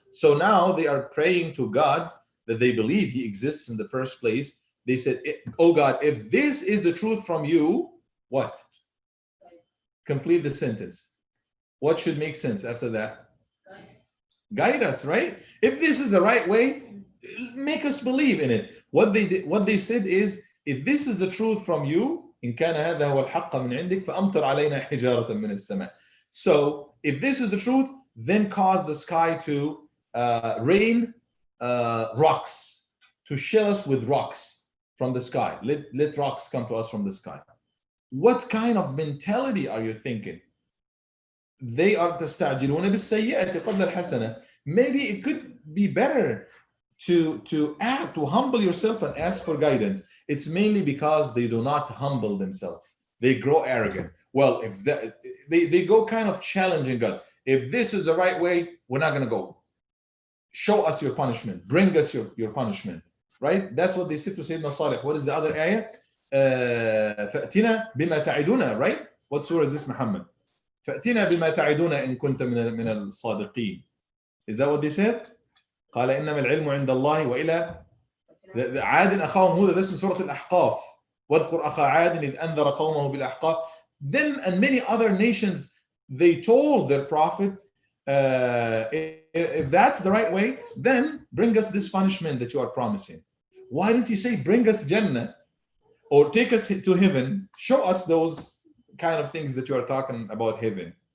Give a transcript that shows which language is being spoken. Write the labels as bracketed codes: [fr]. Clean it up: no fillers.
[en] So now they are praying to God that they believe he exists in the first place. They said, "Oh God, if this is the truth from you," what? Complete the sentence. What should make sense after that? Guide us, right? If this is the right way, make us believe in it. What they said is, if this is the truth from you, [ar] إن كان هذا هو الحق من عندك فأمطر علينا حجارة من السماء. [en] So if this is the truth, then cause the sky to rain rocks, to shell us with rocks from the sky. Let rocks come to us from the sky. What kind of mentality are you thinking? They are [ar] تستعجلون بالسيئة قبل الحسنة. [en] Maybe it could be better to ask, to humble yourself and ask for guidance. It's mainly because they do not humble themselves. They grow arrogant. Well, if that, they go kind of challenging God. If this is the right way, we're not going to go. show us your punishment, bring us your punishment, right? That's what they said to Sayyidina Salih. What is the other ayah? [ar] فأتنا بما تعدنا, right? [en] What surah is this, Muhammad? [ar] فأتنا بما تعدنا إن كنت من الصادقين. [en] Is that what they said? [ar] قال إنما العلم عند الله وإلى عاد أخاهم هود. [en] This is Surah Al-Ahqaf. [ar] واذكر أخا عاد إذ أنذر قومه بالأحقاف. [en] Them and many other nations, they told their prophet, if that's the right way, then bring us this punishment that you are promising. Why don't you say bring us Jannah or take us to heaven? Show us those kind of things that you are talking about heaven.